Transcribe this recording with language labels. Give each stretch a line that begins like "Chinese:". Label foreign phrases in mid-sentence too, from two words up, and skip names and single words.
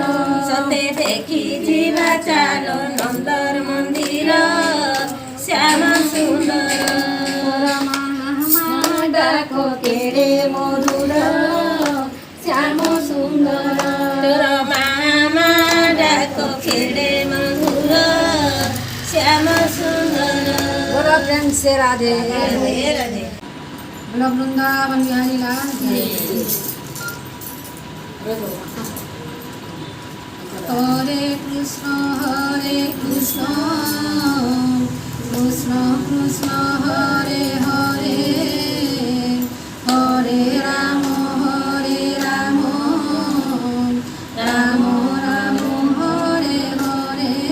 Odia: ସତେ ଦେଖି ଯିବା ଚାଲ ନନ୍ଦର ମନ୍ଦିର ଶ୍ୟାମ ସୁନ୍ଦର ତୋର ମାମା ଡାକ କେଡ଼େ ମଧୁର ଶ୍ୟାମ ସୁନ୍ଦର ତୋର ମାମା ଡାକ କେଡ଼େ ମଧୁର ଶ୍ୟାମ ସୁନ୍ଦର
Hindi: बोलो प्रेम से राधे
Odia: ରାଧେ ରାଧେ
Hindi: बोलो वृंदावन बिहारी लाल की हरे कृष्ण कृष्ण कृष्ण हरे हरे हरे राम राम राम हरे हरे